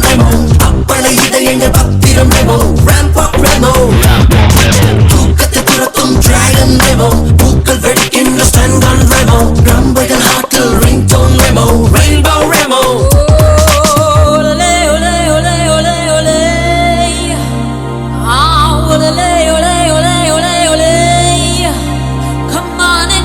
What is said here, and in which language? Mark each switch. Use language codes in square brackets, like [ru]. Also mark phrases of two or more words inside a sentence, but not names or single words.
[ta] ரெமோ அப்பளை இதயங்கள் பத்திரம் ரெமோ [en] ramp walk [ta] ரெமோ தூக்கத்தை துரத்தும் டிராகன் ரெமோ பூக்கள் வெடிக்கின்ற ஸ்டங்கன் ரெமோ ரம்பைகள் ஹாட்டில் ரிங்டோன் ரெமோ ரெயின்போ ரெமோ [es] Olé, olé, olé, olé, olé. Ah, olé, olé, olé, olé, olé. [en] Come on.